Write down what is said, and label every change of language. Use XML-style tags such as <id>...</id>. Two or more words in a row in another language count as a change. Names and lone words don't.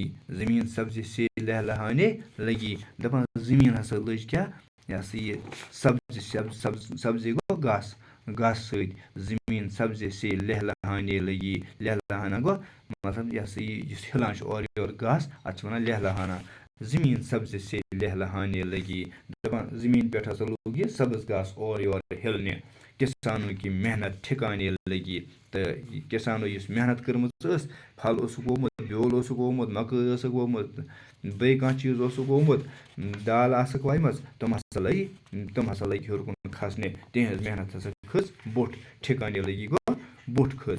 <ur>زٔمیٖن سبزی سے لہلہانے لگی.</ur> <ks>دَپان زٔمیٖن ہسا لٔج کیٛاہ یہِ ہسا یہِ سبزی گوٚو گاسہٕ سۭتۍ.</ks> <ur>زٔمیٖن سبزی سے لہلہانے لگی.</ur> <ks>لہلہانا گوٚو مطلب یہِ ہسا یہِ یُس ہِلان چھُ اورٕ یورٕ گاسہٕ اَتھ چھِ وَنان لہلہانا.</ks> <ur>زٔمیٖن سبزی سے لہلہانے لگی.</ur> <ks>دَپان زٔمیٖن پٮ۪ٹھ ہسا لوٚگ یہِ سبٕز گاسہٕ اورٕ یورٕ ہِلنہِ.</ks> <ur>کِسانو کی محنت ٹھِکانے لگی.</ur> <ks>تہٕ کِسانو یُس محنت کٔرمٕژ ٲس پھل اوسُکھ ووٚمُت بیول اوسُکھ ووٚمُت مکٲے ٲسٕکھ ووٚمُت بیٚیہِ کانٛہہ چیٖز اوسُکھ ووٚمُت دال آسٕکھ وایمَژ تِم ہسا لٔگۍ ہیوٚر کُن کھسنہِ. تِہنٛز محنت ہسا کھٔژ بوٚٹھ.</ks> <ur>ٹھِکانے لگی</ur> <ks>گوٚو بوٚٹھ کھٔژ.</ks>